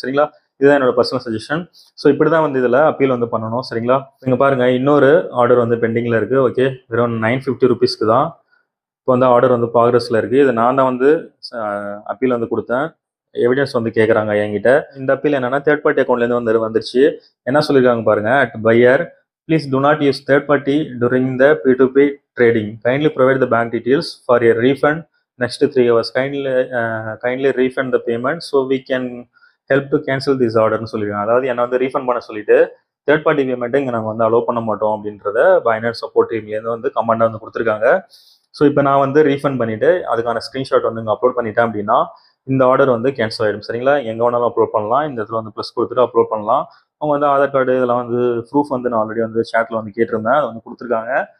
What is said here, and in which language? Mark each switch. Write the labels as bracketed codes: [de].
[ta] சரிங்களா, இதுதான் என்னோட பர்சனல் சஜஷன். ஸோ இப்படி தான் வந்து இதில் அப்பீல் வந்து பண்ணணும். சரிங்களா, நீங்கள் பாருங்கள், இன்னொரு ஆர்டர் வந்து பெண்டிங்கில் இருக்குது. ஓகே, வெறும் 950 ருபீஸ்க்கு தான் இப்போ வந்து ஆர்டர் வந்து ப்ராக்ரஸில் இருக்குது. இது நான் தான் வந்து அப்பீல் வந்து கொடுத்தேன். எவிடன்ஸ் வந்து கேட்குறாங்க என்கிட்ட. இந்த அப்பீல் என்னன்னா, தேர்ட் பார்ட்டி அக்கௌண்ட்லேருந்து வந்துருச்சு. என்ன சொல்லியிருக்காங்க பாருங்க, [en] At buyer please do not use third party during the P2P trading. Kindly provide the bank details for a refund next 3 hours. Kindly refund the payment so we can help to cancel this orderன்னு சொல்லியிருக்காங்க. [ta] அதாவது என்ன வந்து refund பண்ண சொல்லிட்டு third party பேமெண்ட்டை இங்கே நாங்கள் வந்து அலோவ் பண்ண மாட்டோம் அப்படின்றத பைனான்ஸ் சப்போர்ட் டீம்லேருந்து வந்து கமெண்டாக வந்து கொடுத்துருக்காங்க. ஸோ இப்போ நான் வந்து ரீஃபண்ட் பண்ணிவிட்டு அதுக்கான ஸ்க்ரீன்ஷாட் வந்து இங்கே அப்லோட் பண்ணிட்டேன் அப்படின்னா இந்த ஆர்டர் வந்து கேன்சல் ஆகிடும். சரிங்களா, எங்கே வேணாலும் அப்லோட் பண்ணலாம். இந்த இடத்துல வந்து ப்ளஸ் கொடுத்துட்டு அப்லோட் பண்ணலாம். அவங்க வந்து ஆதார் கார்டு இதெல்லாம் வந்து ப்ரூஃப் வந்து நான் ஆல்ரெடி வந்து சேட்டில் வந்து கேட்டிருந்தேன், அதை வந்து கொடுத்துருக்காங்க.